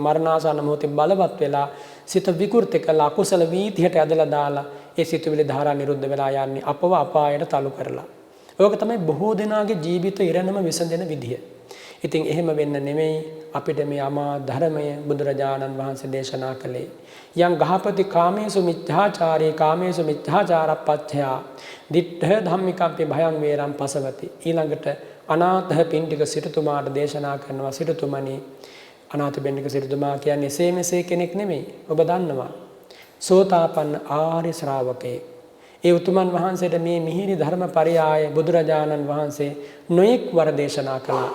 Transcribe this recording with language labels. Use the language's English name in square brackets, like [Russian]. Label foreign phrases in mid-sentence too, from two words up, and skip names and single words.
[Sinhala] මරණාසන්න මොහොතේ බලවත් වෙලා සිත විකෘති කළ අකුසල වීතියට ඇදලා දාලා ඒ සිතුවිලි ධාරා නිරුද්ධ වෙලා යන්නේ අපව අපායට තලු කරලා. ඕක තමයි බොහෝ දෙනාගේ ජීවිත ඉරණම විසඳෙන විදිය. ඉතින් එහෙම වෙන්න නෙමෙයි අපිට මේ අමා ධර්මය බුදුරජාණන් වහන්සේ දේශනා කළේ. [Pali] යං ගහපති කාමේසු මිච්ඡාචාරේ කාමේසු මිච්ඡාචාරප්පච්චයා දිට්ඨ ධම්මිකම්පි භයං වේරං පසවති. [Sinhala] ඊළඟට අනාථ පිණ්ඩික සිටුතුමාට දේශනා කරනවා, සිටුතුමනි, අනාථ පිණ්ඩික සිටුතුමා කියන්නේ එසේ මෙසේ කෙනෙක් නෙමෙයි. ඔබ දන්නවා සෝතාපන්න ආර්ය ශ්‍රාවකයෙක්. ඒ උතුමන් වහන්සේට මේ මිහිරි ධර්මපරයාය බුදුරජාණන් වහන්සේ නොඑක් වර දේශනා කළා.